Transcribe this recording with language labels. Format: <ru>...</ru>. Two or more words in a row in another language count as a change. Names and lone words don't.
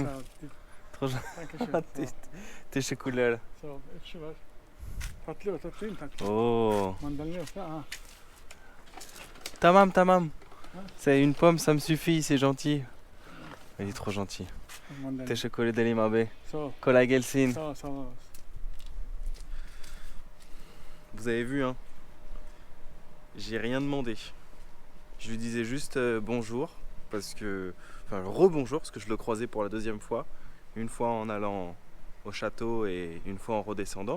<tr>Sağ ol. Trop Dankeschön. Teşekkürler. Sağ ol. Ekşi var. Tatlı tatlıyım tatlı. Oh. Mandalina yoksa aha. Tamam.</tr> <fr>C'est une pomme, ça me suffit, c'est gentil. Il est trop gentil.</fr> <tr>Mandalina. Teşekkür ederim abi. Sağ ol. Kolay gelsin. Sağ ol. Sağ ol.</tr> <fr>Vous avez vu, hein, j'ai rien demandé. Je lui disais juste bonjour, parce que, enfin rebonjour, parce que je le croisais pour la deuxième fois. Une fois en allant au château et une fois en redescendant.</fr>